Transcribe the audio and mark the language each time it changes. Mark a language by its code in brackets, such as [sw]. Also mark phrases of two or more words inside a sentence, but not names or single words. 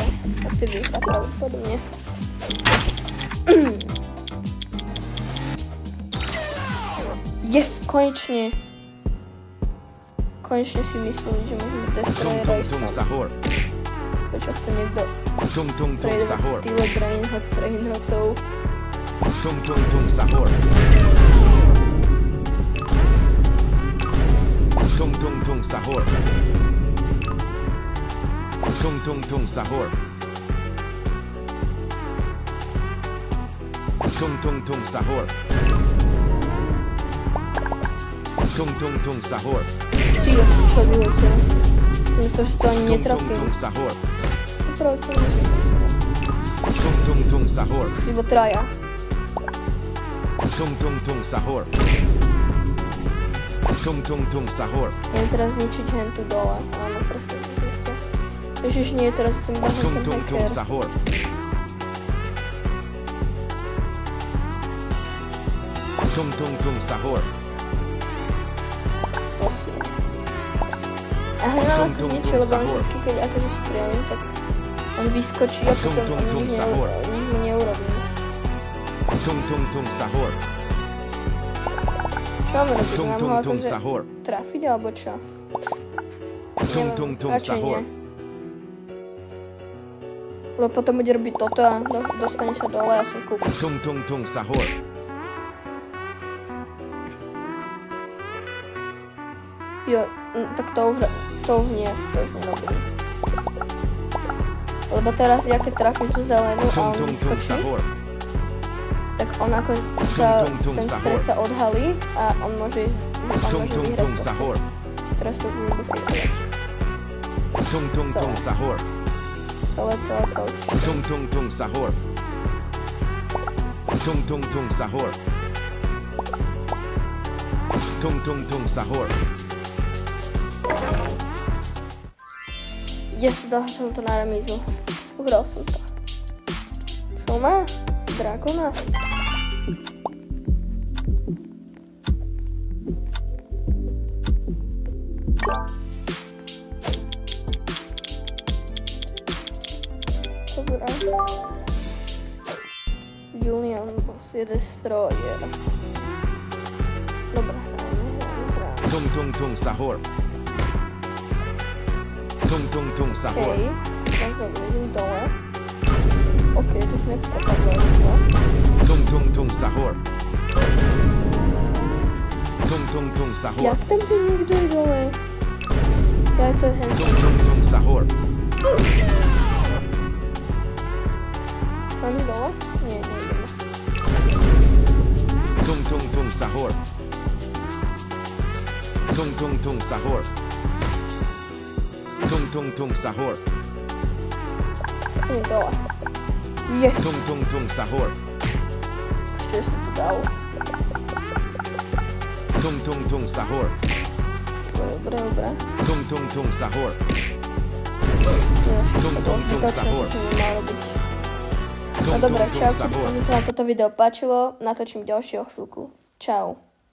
[sk] Asi vyhrá pravdepodobne. Yes, konečne. Konečne si mysleli, že môžeme Destroyera aj sam. Prečo chce niekto predovať style brainrotov. Tung tung tung sahur. Tung tung tung sahur. Tung tung tung sahur. Tung tung tung sahur. Tung tung tung sahur. Ty, čo vylezel? Myslel, že to ani netrafím. Tung tung sahur. Pravo, to netrafím. Tung tung tung sahur. Už iba traja. Tung tung tung sahur. Tung tung tung sahur. Idem teraz zničiť hentu dole. Áno, presne, to som chcel. Ježiš, nie, teraz ten bahen ten Tung tung tung hacker. sahur. Tung tung tung sahur. Prosím. A hneď ako zničil, lebo on vždycky, keď akože strelím, tak on vyskočí a potom on nič mu neurobí. Tung tung tung sahur. Čo máme robiť? Tung Mám tung ho tung akože sahur. trafiť, alebo čo? Tung tung tung Radšej sahur. nie. Lebo potom bude robiť toto a dostane sa dole a som kúkol. Tung tung tung sahur. Jo, tak to už nie, to už nerobím. Lebo teraz ja keď trafím tú zelenú a on vyskočí, tak on ako ten stred sa odhalí a on môže vyhrať proste. Teraz to budem bufejkovať. Tung tung tung sahur. Celé. Tung tung tung sahur. Tung tung tung sahur. Tung tung tung sahur. Dal som to na remízu. Uhral som to. Čo má? Drakona? Dobre. Julian Boss je destroyer. Dobre, hráme. Tung tung tung sahur. Tung tung tung sahur. Okej, tak dobre, idem dole. Okej, tu hneď prepadlo rýchlo. Tung tung tung sahur. Tung tung tung sahur. Jak tam, že niekto je dole? Ja to je hen. Tung tung tung sahur. Mám ísť dole? Nie, nejdeme. Tung tung tung sahur. Tung tung tung sahur. Tung tung tung sahur. Idem dole. Yes! Tung tung tung sahur. Ešte som to dal. Tung tung tung sahur. Dobre. Tung tung tung sahur. To bolo zbytočné, to som nemal robiť. No dobre, čaute, dúfam, že sa vám toto video páčilo. Natočím ďalšie o chvíľku. Čau.